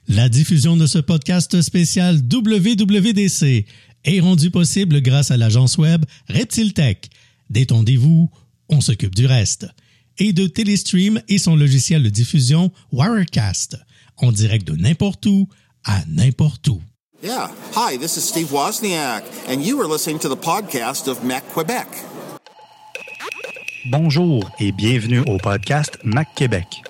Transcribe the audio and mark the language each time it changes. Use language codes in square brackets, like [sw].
[fr] La diffusion de ce podcast spécial WWDC est rendue possible grâce à l'agence web ReptileTech. Détendez-vous, on s'occupe du reste. Et de Telestream et son logiciel de diffusion Wirecast, en direct de n'importe où à n'importe où. [en] Yeah, hi, this is Steve Wozniak, and you are listening to the podcast of Mac Québec. [fr] Bonjour et bienvenue au podcast Mac Québec.